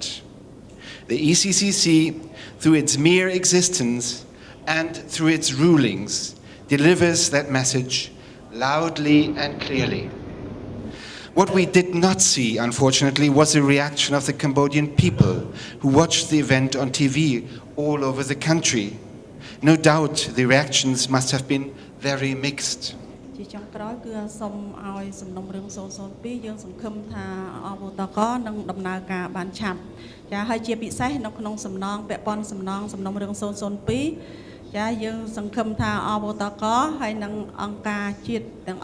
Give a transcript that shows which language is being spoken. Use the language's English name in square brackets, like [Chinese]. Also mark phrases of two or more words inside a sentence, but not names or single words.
[English] The ECCC, through its mere existence and through its rulings, delivers that message loudly and clearly. What we did not see, unfortunately, was the reaction of the Cambodian people who watched the event on TV all over the country. No doubt the reactions must have been very mixed. [Khmer] ជាចុងក្រោយគឺសូមឲ្យសំណុំរឿង002យើងសង្ឃឹមថាអបតកនឹងដំណើរការបានឆាប់ចាហើយជាពិសេសនៅក្នុងសំណងពាក់ព័ន្ធសំណងសំណុំរឿង002ចាយើងសង្ឃឹមថាអបតកហើយនឹងអង្គការជាតិទាំង